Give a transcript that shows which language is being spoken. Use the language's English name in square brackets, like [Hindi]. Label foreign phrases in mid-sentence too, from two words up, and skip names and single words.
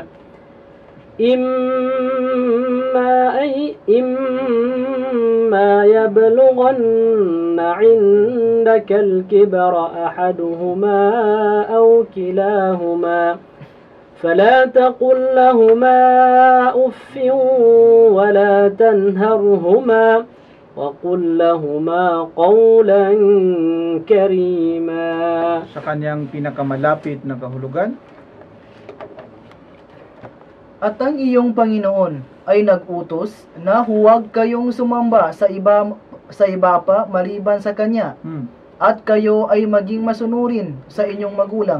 [Arabic] إما يبلغن عندك الكبر أحدهما أو كلاهما فلا تقل لهما أف ولا تنهرهما وقل لهما قولا كريما. [Filipino] Sa kanyang pinakamalapit na kahulugan, at ang iyong Panginoon ay nag-utos na huwag kayong sumamba sa iba pa maliban sa Kanya. At kayo ay maging masunurin sa inyong magulang.